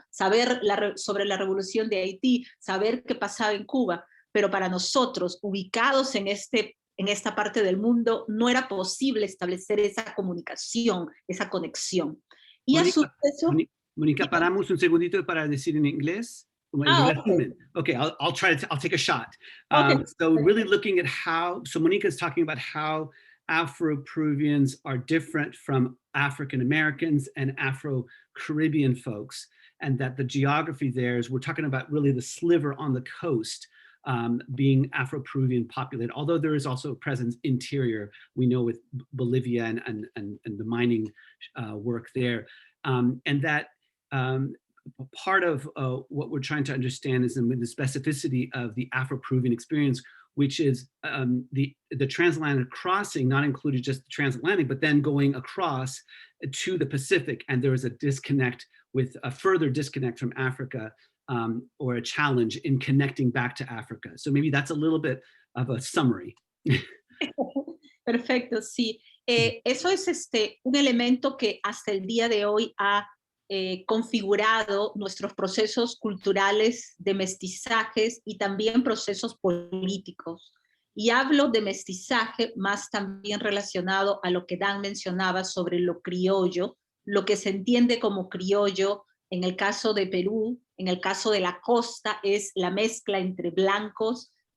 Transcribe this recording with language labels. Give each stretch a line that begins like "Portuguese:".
Spanish: Saber sobre la revolución de Haití, saber qué pasaba en Cuba, pero para nosotros, ubicados en esta parte del mundo, no era posible establecer esa comunicación, esa conexión. Y a su vez... Mónica, paramos un segundito para decir en inglés.
English: Okay, I'll take a shot. So really looking at how, so Monica is talking about how Afro-Peruvians are different from African Americans and Afro-Caribbean folks, and that the geography there is, we're talking about really the sliver on the coast being Afro-Peruvian populated, although there is also a presence interior, we know, with Bolivia and the mining work there. And that part of what we're trying to understand is the specificity of the Afro-Peruvian experience, which is the transatlantic crossing, not included just the transatlantic, but then going across to the Pacific. And there is a disconnect, with a further disconnect from Africa, or a challenge in connecting back to Africa. So maybe that's a little bit of a summary.
Spanish: Perfecto, sí. Eso es un elemento que hasta el día de hoy ha configurado nuestros procesos culturales de mestizajes y también procesos políticos. Y hablo de mestizaje más también relacionado a lo que Dan mencionaba sobre lo criollo, lo que se entiende como criollo en el caso de Perú, en el caso de la costa, es la mezcla entre blancos,